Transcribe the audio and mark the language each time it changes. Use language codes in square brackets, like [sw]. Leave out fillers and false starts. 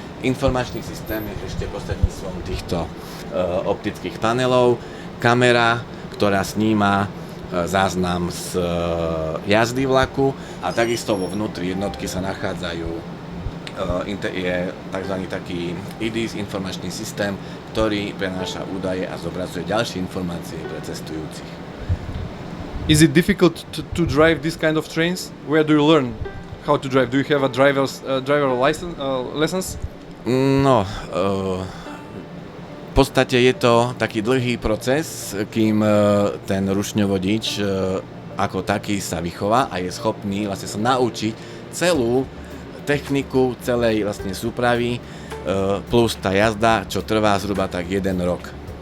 [sk] Informačný systém je ešte prostredníctvom týchto optických panelov, kamera, ktorá sníma záznam z jazdy vlaku a takisto vo vnútri jednotky sa nachádzajú je tzv. Taký IDIS, informačný systém, ktorý prenáša údaje a zobrazuje ďalšie informácie pre cestujúcich. [en] Is it difficult to drive this kind of trains? Where do you learn how to drive? Do you have a driver license? [sk] No, v podstate je to taký dlhý proces, kým ten rušňovodič ako taký sa vychová a je schopný vlastne sa naučiť celú techniku celej vlastne súpravy plus tá jazda, čo trvá zhruba tak 1 rok.